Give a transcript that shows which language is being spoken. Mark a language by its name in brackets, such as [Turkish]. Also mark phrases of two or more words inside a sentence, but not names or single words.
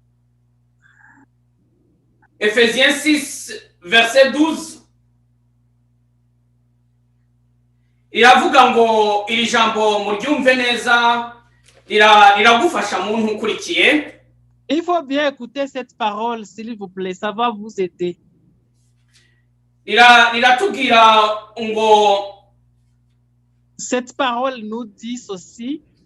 [French] Ephésiens 6 verset 12. [Kinyarwanda] Iravuga ngo iri jambo muryumve neza, iragufasha muntu ukurikiye. [French] Il faut bien écouter cette parole, s'il vous plaît, ça va vous aider. [Kinyarwanda] Iratubwira ngo [French] cette parole nous dit ceci.